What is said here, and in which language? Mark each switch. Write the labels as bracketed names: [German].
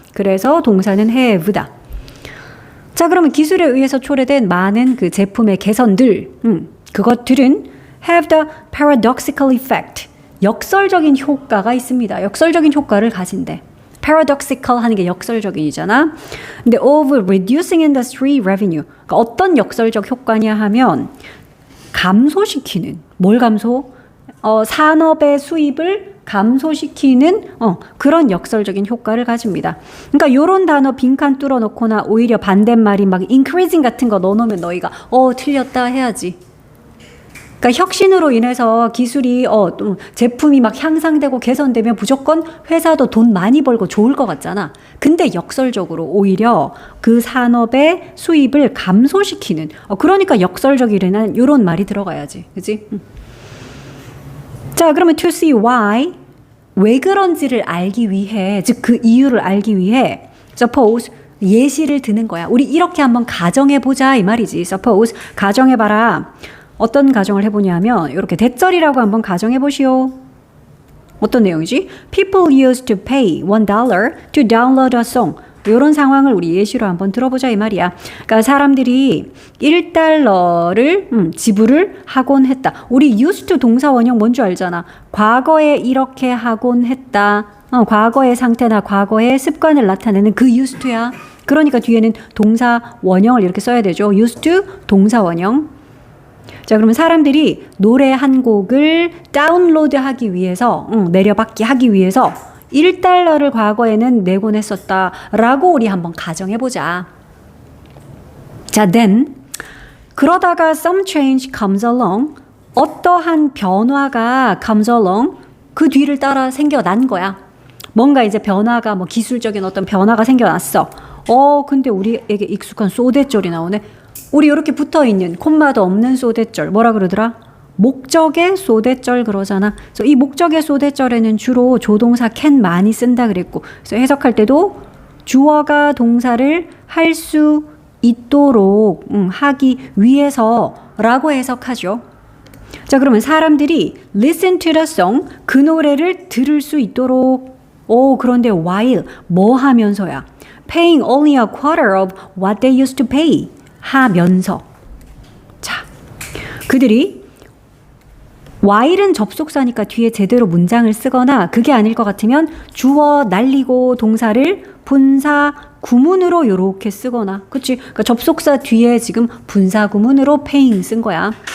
[Korean] 그래서 동사는 have다. 자, 그러면 기술에 의해서 초래된 많은 그 제품의 개선들, 그것들은 [English] have the paradoxical effect. [Korean] 역설적인 효과가 있습니다. 역설적인 효과를 가진대. paradoxical 하는 게 역설적인이잖아. 근데 [English] of reducing industry revenue. [Korean] 그러니까 어떤 역설적 효과냐 하면 감소시키는, 뭘 감소? 산업의 수입을 감소시키는 그런 역설적인 효과를 가집니다. 그러니까 요런 단어 빈칸 뚫어 놓거나 오히려 반대말이 막 increasing 같은 거 넣어 놓으면 너희가 틀렸다 해야지. 그러니까 혁신으로 인해서 기술이 제품이 막 향상되고 개선되면 무조건 회사도 돈 많이 벌고 좋을 것 같잖아. 근데 역설적으로 오히려 그 산업의 수입을 감소시키는 그러니까 역설적이라는 이런 말이 들어가야지. 그치? 자, 그러면 [English] to see why [Korean] 왜 그런지를 알기 위해, 즉 그 이유를 알기 위해 suppose 예시를 드는 거야. 우리 이렇게 한번 가정해보자 이 말이지. suppose 가정해봐라. 어떤 가정을 해보냐면 이렇게 대절이라고 한번 가정해보시오. 어떤 내용이지? [English] People used to pay $1 to download a song. [Korean] 이런 상황을 우리 예시로 한번 들어보자 이 말이야. 그러니까 사람들이 $1를 지불을 하곤 했다. 우리 [English] used to [Korean] 동사 원형 뭔 줄 알잖아. 과거에 이렇게 하곤 했다. 과거의 상태나 과거의 습관을 나타내는 그 used to야. 그러니까 뒤에는 동사 원형을 이렇게 써야 되죠. [English] used to [Korean] 동사 원형. 자, 그러면 사람들이 노래 한 곡을 다운로드 하기 위해서, 내려받기 하기 위해서 $1를 과거에는 내곤 했었다 라고 우리 한번 가정해보자. 자, [English] then [Korean] 그러다가 [English] some change comes along. [Korean] 어떠한 변화가 [English] comes along. [Korean] 그 뒤를 따라 생겨난 거야. 뭔가 이제 변화가 기술적인 어떤 변화가 생겨났어. 근데 우리에게 익숙한 소대절이 나오네. 우리 이렇게 붙어있는 콤마도 없는 소대절 뭐라 그러더라? 목적의 소대절 그러잖아. 그래서 이 목적의 소대절에는 주로 조동사 can 많이 쓴다 그랬고, 그래서 해석할 때도 주어가 동사를 할 수 있도록 하기 위해서라고 해석하죠. 자, 그러면 사람들이 [English] listen to the song [Korean] 그 노래를 들을 수 있도록 그런데 while 뭐 하면서야? [English] paying only a quarter of what they used to pay [Korean] 하면서. 자, 그들이 while은 접속사니까 뒤에 제대로 문장을 쓰거나 그게 아닐 것 같으면 주어 날리고 동사를 분사 구문으로 요렇게 쓰거나, 그치? 그러니까 접속사 뒤에 지금 분사 구문으로 paying 쓴 거야.